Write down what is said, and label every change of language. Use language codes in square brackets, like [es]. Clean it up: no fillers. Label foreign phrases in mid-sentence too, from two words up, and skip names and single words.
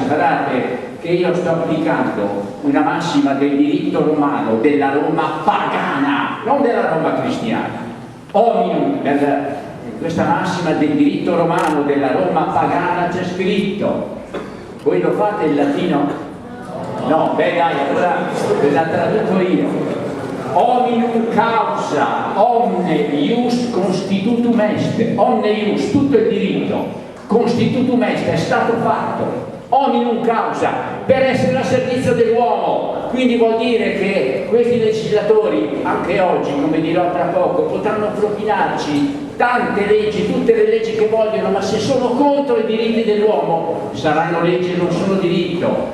[it] Guardate che io sto applicando una massima del diritto romano della Roma pagana, non della Roma cristiana. Hominum, questa massima del diritto romano della Roma pagana c'è scritto. Voi lo fate in latino? No, beh dai, allora ve la traduco io. [la] Hominum causa, omne ius constitutum est. Omne ius, [it] tutto il diritto, [la] constitutum est, [it] è stato fatto. [la] Hominum causa, [it] per essere al servizio dell'uomo. Quindi vuol dire che questi legislatori, anche oggi, come dirò tra poco, potranno propinarci tante leggi, tutte le leggi che vogliono, ma se sono contro i diritti dell'uomo saranno leggi e non sono diritto.